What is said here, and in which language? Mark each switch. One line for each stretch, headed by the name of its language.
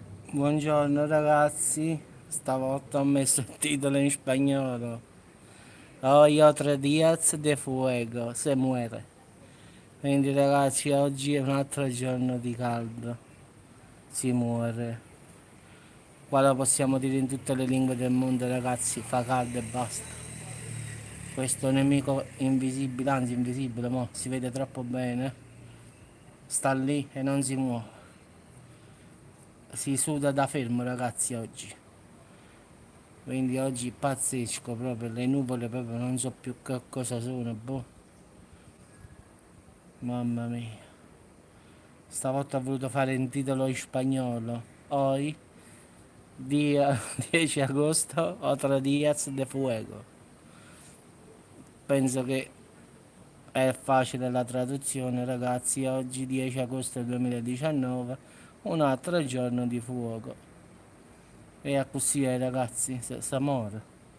Italian: Buongiorno ragazzi, stavolta ho messo il titolo in spagnolo.
Spanish: Hoy otro días de fuego, se muere.
Italian: Quindi ragazzi, oggi è un altro giorno di caldo, si muore. Qua lo possiamo dire in tutte le lingue del mondo ragazzi, fa caldo e basta. Questo nemico invisibile, anzi invisibile, mo si vede troppo bene, sta lì e non si muove. Si suda da fermo ragazzi oggi. Quindi oggi pazzesco proprio, le nuvole proprio non so più che cosa sono, boh. Mamma mia. Stavolta ho voluto fare un titolo in spagnolo.
Spanish: Hoy, dia 10 agosto, otro días de fuego.
Italian: Penso che è facile la traduzione, ragazzi. Oggi 10 agosto 2019, un altro giorno di fuoco. E a così è, ragazzi, s'amore.